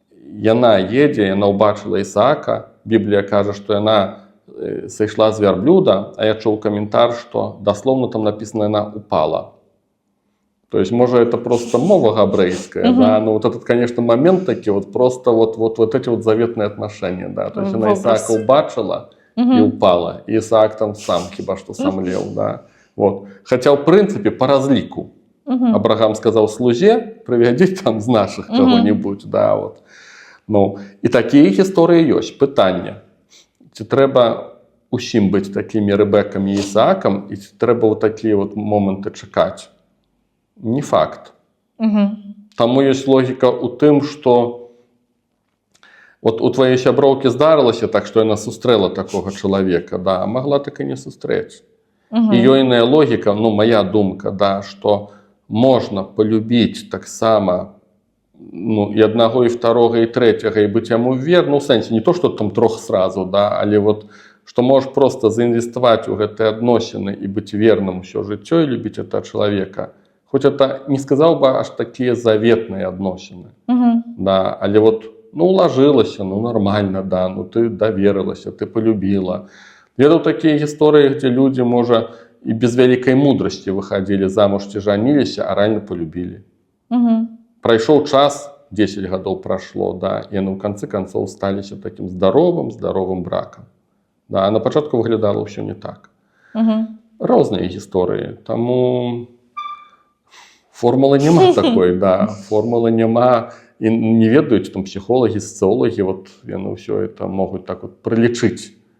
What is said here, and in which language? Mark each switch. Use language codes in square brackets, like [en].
[be] Яна едзе, яна ўбачыла Ісаака. Біблія кажа, што яна сышла з вярблюда, а я чуў каментар, што дасловна написано, яна упала. [ru] То есть, можа, это просто мова габрэйская, вот этот, конечно, момент такі, просто эти заветные отношения, То есть, она Ісаака ўбачыла і упала, [be] і Ісаак сам, хіба што сам леў, [ru] Хотя, в принципе, по разлику. Абрагам сказал слузе, приведи там з наших кого-нибудь. [be] Да, вот. Ну, і такі історії ёсць. Пытанне. Ці трэба усім быць такімі Рэбекам і Ісаакам, і ці трэба ў такія вот моманты чакаць? Не факт. Таму ёсць логіка ў тым, што вот у твоей сяброўкі здарылася так, што яна сустрэла такога чалавека, да, а магла так і не сустрэць. І ёйная логіка, ну, моя думка, да, што можна полюбіць таксама, ну, і аднаго, і второга, і трэцяга, і быць яму верным, ну, в сэнсе, не то, што там трох сразу, да, але вот, што можаш просто заінвеставаць у гэтыя адносіны і быць верным усё жыццё і любіць этого чалавека. Хоць это не сказаў бы аж такія заветныя адносіны. [ru] Да, але вот, ну, уложилася, ну, нормально, да, ну, ты доверилася, ты полюбила. [be] Ведаў такія гісторыі, где люди, можа, і без вялікай мудрасці выходили замуж ці жаніліся, а ранне полюбили. Прайшоў час, 10 гадоў прашло, да, і яны ў канцы канцоў сталіся таким здоровым бракам. Да, а на пачатку выглядала ўсё не так. Розныя гісторыі, таму формулы няма такой, да, формулы няма, і не ведаюць там псіхолагі, соціолагі, вот яны ўсё это могуць так вот прылічыць.